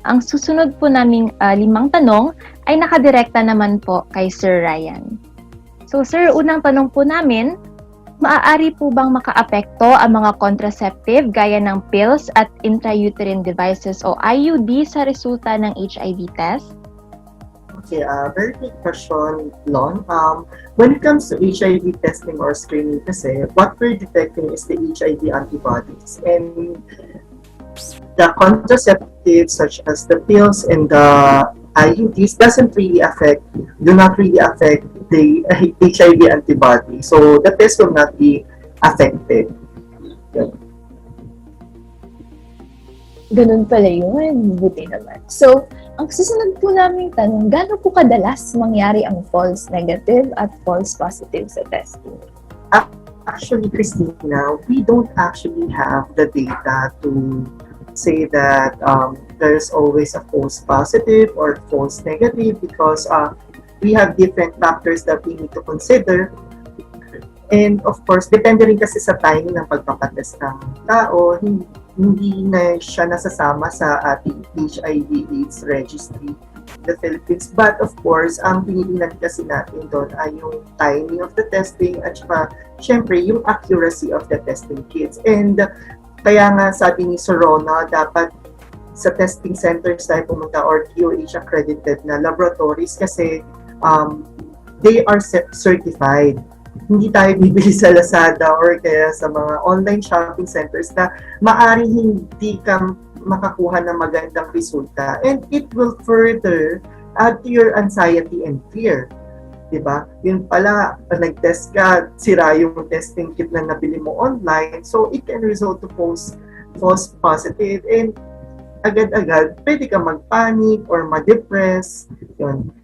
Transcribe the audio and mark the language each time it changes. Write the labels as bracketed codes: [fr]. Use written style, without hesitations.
[tl] Ang susunod po naming 5 tanong ay nakadirekta naman po kay Sir Ryan. So, sir, unang tanong po namin, maaari po bang makaapekto ang mga contraceptive gaya ng pills at intrauterine devices o IUD sa resulta ng HIV test? [en] Okay, very good question, Lon. When it comes to HIV testing or screening kasi, what we're detecting is the HIV antibodies. And the contraceptives such as the pills and the IUDs do not really affect the HIV antibody. So the test will not be affected. [tl] Ganun pala yun. Buti naman. So, ang susunod po naming tanong, gaano po kadalas mangyari ang false negative at false positive sa testing? [en] Actually, Christina, we don't actually have the data to say that there's always a false positive or false negative because we have different factors that we need to consider. And of course, [tl] depende rin kasi sa timing ng pagpapatest ng tao, hindi na siya nasasama sa ating HIV/AIDS registry the Philippines. But of course, ang tinitingnan kasi natin doon ay yung [en] timing of the testing [tl] at saka syempre yung [en] accuracy of the testing kits. [tl] And kaya nga sabi ni Sorona, dapat sa testing centers tayo pumunta or DOH accredited na laboratories kasi [en] they are certified. [tl] Hindi tayo bibili sa Lazada or kaya sa mga online shopping centers na maaaring hindi ka makakuha ng magandang resulta. [en] And it will further add to your anxiety and fear. [tl] Diba? Yun pala, nag-test ka, sira yung testing kit na nabili mo online, [en] so it can result to false positive. [tl] And agad-agad, pwede ka mag-panic or ma-depress. Yun.